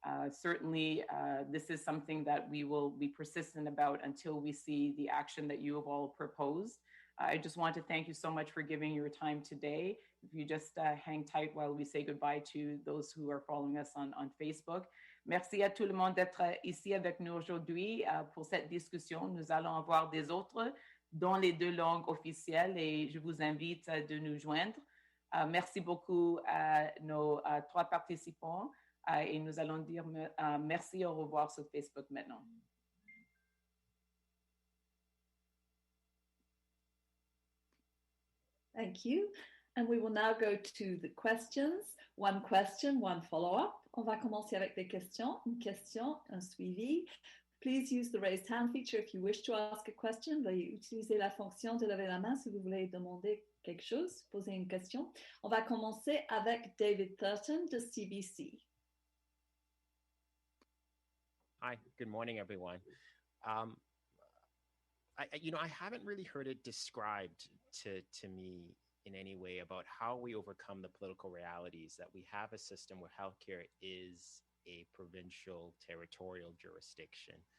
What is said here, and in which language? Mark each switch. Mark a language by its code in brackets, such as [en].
[en] Certainly, this is something that we will be persistent about until we see the action that you have all proposed. I just want to thank you so much for giving your time today. If you just hang tight while we say goodbye to those who are following us on Facebook. [fr] Merci à tout le monde d'être ici avec nous aujourd'hui pour cette discussion. Nous allons avoir des autres dans les 2 langues officielles et je vous invite de nous joindre. Merci beaucoup à nos 3 participants et nous allons dire merci, au revoir sur Facebook maintenant. [en] Thank you. And we will now go to the questions. 1 question, 1 follow-up. [fr] On va commencer avec des questions. Une question, un suivi. [en] Please use the raised hand feature if you wish to ask a question. [fr] Veuillez utiliser la fonction de lever la main si vous voulez demander quelque chose, poser une question. On va commencer avec David Thurton de CBC. [en] Hi, good morning, everyone. I haven't really heard it described to me in any way about how we overcome the political realities that we have a system where healthcare is a provincial territorial jurisdiction.